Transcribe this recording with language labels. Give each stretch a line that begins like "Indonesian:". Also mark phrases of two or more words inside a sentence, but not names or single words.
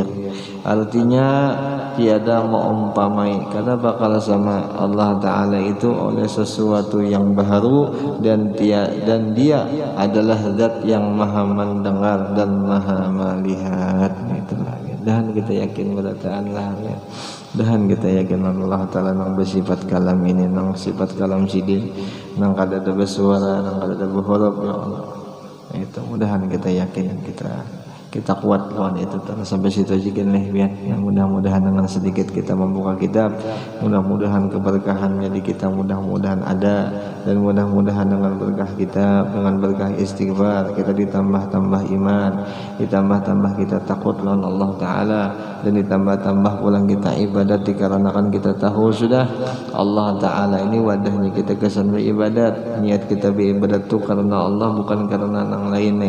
Banjar: Artinya tiada mengumpamai, karena bakal sama
Arabic: الله تعالى
Banjar: itu oleh sesuatu yang baru, dan dia adalah zat yang maha mendengar dan maha melihat. Itulah. Dan kita yakin berataan lah ya. Dan kita yakin
Arabic: الله تعالى
Banjar: nang bersifat kalam ini, nang sifat kalam sidin, nang kada ada bersuara, nang kada ada berhuruf ya Allah. Itu mudahan kita yakin, kita kuat lawan itu terus sampai situ aja nih biar yang mudah-mudahan dengan sedikit kita membuka kitab, mudah-mudahan keberkahannya di kita mudah-mudahan ada, dan mudah-mudahan dengan berkah kita, dengan berkah istighfar kita ditambah-tambah iman, ditambah-tambah kita takut lawan
Arabic: الله تعالى,
Banjar: dan ditambah-tambah pulang kita ibadat dikarenakan kita tahu sudah
Arabic: الله تعالى
Banjar: ini wadahnya kita kesan beribadat, niat kita beribadat itu karena Allah bukan karena yang lainnya.